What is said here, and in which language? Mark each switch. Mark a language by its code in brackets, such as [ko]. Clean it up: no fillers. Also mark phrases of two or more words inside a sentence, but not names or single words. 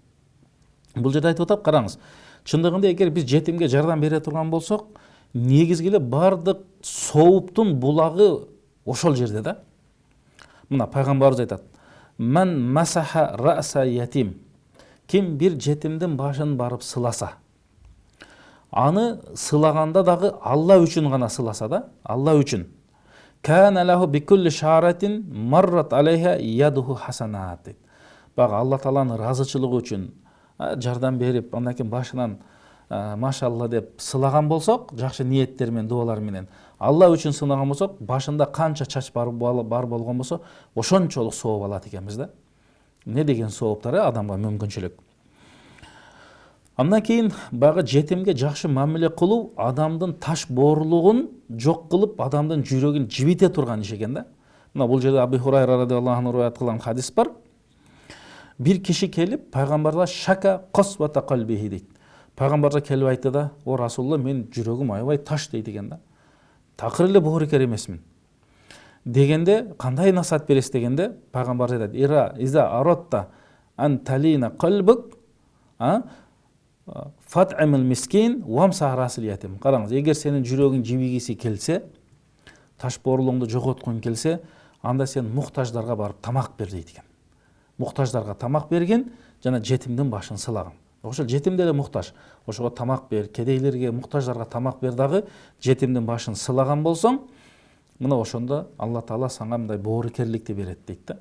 [ky] Бул жерде айтып атат, караңыз. Чындыгында эгер биз жетимге жардам бере турган болсок, негизги эле бардык сооптун булагы ошол жерде да. Мына пайгамбарыбыз айтат: [ar] "من مسح رأس يتيم", [ky] ким бир жетимдин башын барып сыласа, аны сылаганда дагы Алла үчүн гана сыласа да, Алла үчүн. [ar] "كان له بكل شعرة مرت عليها يده حسنات" дейт. [ky] Бага Алла Тааланын ыраазычылыгы үчүн жардам берип, андан кийин башынан машалла деп сылаган болсок, жакшы ниеттер менен, дуалар менен, Алла үчүн сынаган болсок, башында канча чач бар болгон болсо, ошончолук сооп алат экенбиз да. Не деген сооптар адамга мүмкүнчүлүк. Андан кийин баягы жетимге жакшы мамиле кылуу адамдын таш боорлугун жок кылып, адамдын жүрөгүн жибите турган иш экен да. Мына бул жерде Абу Хурайра [ar] رضي الله عنه [ky] риwayat кылган хадис бар. Бир киши келип пайгамбарга [ar] شكا قسوة قلبه [ky] дейт. Пайгамбарга келип айтты да: "О Расулулла, мен жүрөгүм аябай таш" дейт экен да. Такыр эле боорукер эмесмин. Дегенде, кандай насаат бересиз дегенде, пайгамбар айтат: [ar] "إذا أردت أن تلين قلبك فأطعم المسكين وامسح رأس اليتيم." [ky] Караңыз, эгер сенин жүрөгүң жибигиси келсе, таш боорлугуңду жоготкуң келсе, анда сен муктаждарга барып тамак бер дейт экен. Муктаждарга тамак берген жана жетимдин башын сылаган. Ошол жетим деле муктаж. Ошого тамак бер, кедейлерге, муктаждарга тамак бер дагы жетимдин башын сылаган болсоң, мына ошондо Алла Таала сага мындай боорукерликти берет дейт да.